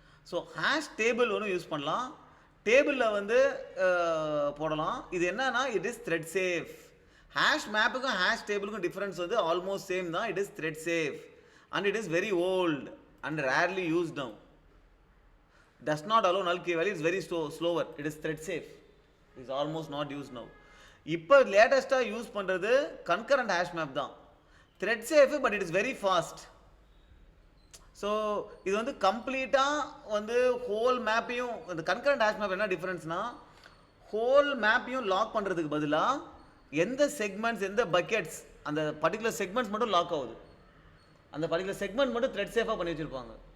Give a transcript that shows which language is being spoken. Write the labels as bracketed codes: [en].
[ta] So hash table ஒன்று use பண்ணலாம், டேபிளில் வந்து போடலாம். இது என்னன்னா it is thread safe. Hash மேப்புக்கும் hash டேபிளுக்கும் difference வந்து ஆல்மோஸ்ட் சேம் தான். [en] It is thread safe and it is very old and rarely used now. Does not allow null key value, is very slower. It is thread safe. It is almost not used now. [ta] இப்போ லேட்டஸ்ட்டாக use பண்ணுறது concurrent hash map தான். Thread safe, but it is very fast. So இது வந்து கம்ப்ளீட்டாக வந்து whole மேப்பையும், இந்த concurrent hash map என்ன டிஃப்ரென்ஸ்னா, ஹோல் மேப்பையும் லாக் பண்ணுறதுக்கு பதிலாக எந்த செக்மெண்ட்ஸ் எந்த பக்கெட்ஸ் அந்த பர்டிகுலர் செக்மெண்ட்ஸ் மட்டும் லாக் ஆகுது, அந்த பர்டிகுலர் செக்மெண்ட் மட்டும் த்ரெட் சேஃபாக பண்ணி வச்சுருப்பாங்க.